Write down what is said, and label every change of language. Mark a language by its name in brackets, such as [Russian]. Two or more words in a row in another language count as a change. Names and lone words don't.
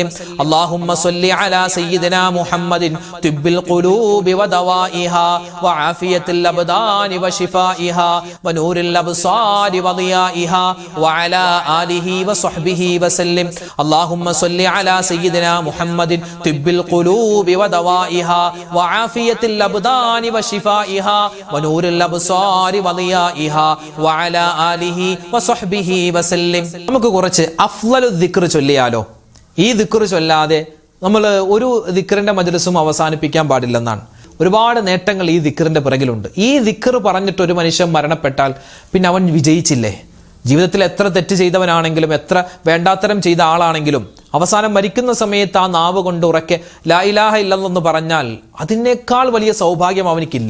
[Arabic] اللهم صل على سيدنا محمد طب القلوب ودوائها وعافية الأبدان وشفائها ونور الأبصار وضيائها وعلى آله وصحبه وسلم. اللهم صل على سيدنا محمد طب القلوب ودوائها وعافية الأبدان وشفائها ونور الأبصار وضيائها وعلى آله وصحبه وسلم. [Malayalam] നമുക്ക് കുറച്ച് [Arabic] أفضل ذكر [Malayalam] ചൊല്ലിയാലോ? ഈ ദിക്ർ ചൊല്ലാതെ നമ്മൾ ഒരു ദിക്റിന്റെ മജ്‌ലിസും അവസാനിപ്പിക്കാൻ പാടില്ലെന്നാണ്. ഒരുപാട് നേട്ടങ്ങൾ ഈ ദിക്റിന്റെ പിറകിലുണ്ട്. ഈ ദിക്ർ പറഞ്ഞിട്ട് ഒരു മനുഷ്യൻ മരണപ്പെട്ടാൽ പിന്നെ അവൻ വിജയിച്ചില്ലേ? ജീവിതത്തിൽ എത്ര തെറ്റ് ചെയ്തവനാണെങ്കിലും, എത്ര വേണ്ടാത്തരം ചെയ്ത ആളാണെങ്കിലും, അവസാനം മരിക്കുന്ന സമയത്ത് ആ നാവ് കൊണ്ട് ഉറക്കെ [Arabic] لا إله إلا الله [Malayalam] എന്ന് പറഞ്ഞാൽ അതിനേക്കാൾ വലിയ സൗഭാഗ്യം അവനിക്കില്ല.